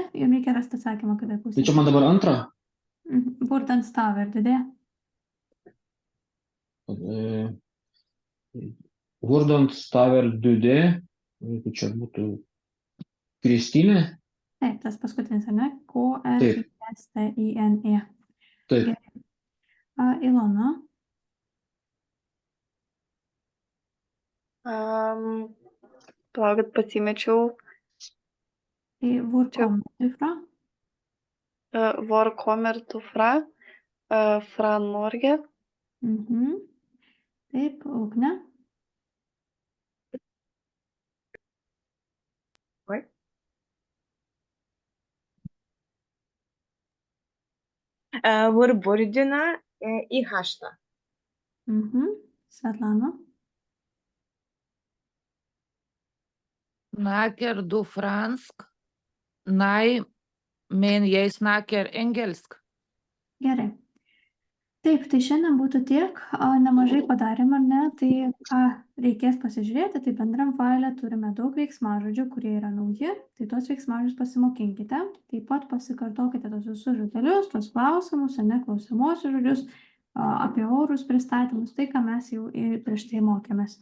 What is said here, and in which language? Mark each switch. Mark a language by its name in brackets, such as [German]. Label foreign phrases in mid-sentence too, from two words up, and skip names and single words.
[Lithuanian] Jums reikia rasti atsakymą, kada pusė. Tai čia man dabar antrą? Vurdant stavardė. Vurdant stavardė. Tai čia būtų Kristinė? Taip, tas paskutinis, ar ne? K-R-I-S-T-I-N-E. Taip. Ilona. Palaukit, pasimečiau. [Norwegian] Hvor kommer du fra? Hvor kommer du fra? Fra Norge. [Lithuanian] Taip, Ugne. [Norwegian] Hvor bor du i Harstad? [Lithuanian] Svetlana. [Norwegian] Snakker du fransk? Nei, men jeg snakker engelsk. [Lithuanian] Gerai. Taip, tai šiandien būtų tiek, nemažai padarėm, ar ne, tai ką reikės pasižiūrėti, tai bendram faile turime daug veiksmažodžių, kurie yra nauji, tai tuos veiksmažodžius pasimokinkite, taip pat pasikartokite tos visus žodelius, tos klausimus, ne klausimuosius žodžius, apie orus pristatymus, tai ką mes jau prieš tai mokėmės.